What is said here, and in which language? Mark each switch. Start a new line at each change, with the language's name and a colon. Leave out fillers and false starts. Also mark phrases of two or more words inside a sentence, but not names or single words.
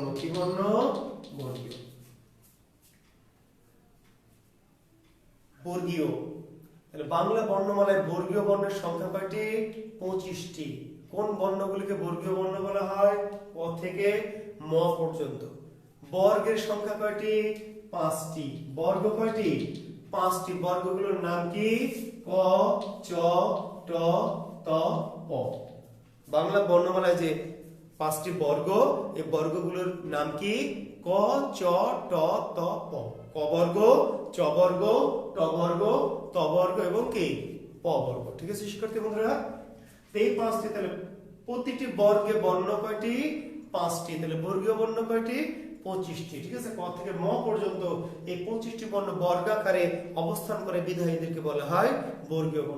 Bangla: কি বর্ণ? বর্গীয়। বর্গীয়। তাহলে বাংলা বর্ণমালায় বর্গীয় বর্ণের সংখ্যা কয়টি? 25টি। কোন বর্ণগুলিকে বর্গীয় বর্ণ বলা হয়? ক থেকে ম পর্যন্ত। বর্গের সংখ্যা কয়টি? 5টি। বর্গ কয়টি? 5টি। বর্গগুলোর নাম কি? ক, চ, ট, ত, প। বাংলা বর্ণমালায় যে 5টি বর্গ, এই বর্গগুলোর নাম কি? ক, চ, ট, ত, প। ক বর্গ, চ বর্গ, ট বর্গ, ত বর্গ এবং কি প বর্গ। ঠিক আছে শিক্ষার্থী বন্ধুরা? এই 5টি। তাহলে প্রতিটি বর্গে বর্ণ কয়টি? 5টি। তাহলে বর্গীয় বর্ণ কয়টি? 25টি। ঠিক আছে, ক থেকে ম পর্যন্ত এই 25টি বর্ণ বর্গাকারে অবস্থান করে বিধায় এদেরকে বলা হয় বর্গীয় বর্ণ।